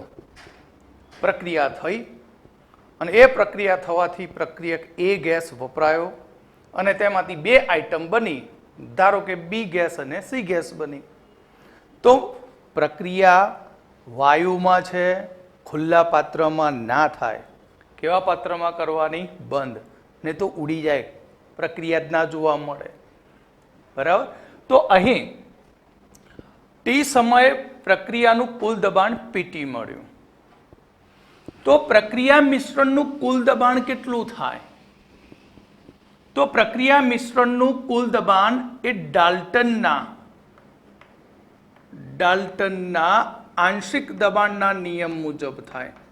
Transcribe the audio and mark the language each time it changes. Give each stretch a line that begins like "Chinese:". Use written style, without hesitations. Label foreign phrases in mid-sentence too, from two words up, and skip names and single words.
Gujarati: પ્રક્રિયા થઈ અને એ પ્રક્રિયા થવાથી પ્રક્રિયક A ગેસ વપરાયો અને તેમાંથી બે આઇટમ બની, ધારો કે B ગેસ અને C ગેસ બની। તો પ્રક્રિયા વાયુમાં છે, ખુલ્લા પાત્રમાં ના થાય। કેવા પાત્રમાં કરવાની? બંધ, ને તો ઉડી જાય, પ્રક્રિયા જ ના જોવા મળે, બરાબર। તો અહીં ટી સમયે પ્રક્રિયાનું કુલ દબાણ PT મળ્યું। તો પ્રક્રિયા મિશ્રણનું કુલ દબાણ કેટલું થાય? તો પ્રક્રિયા મિશ્રણનું કુલ દબાણ એ ડાલ્ટનના આંશિક દબાણના નિયમ મુજબ થાય।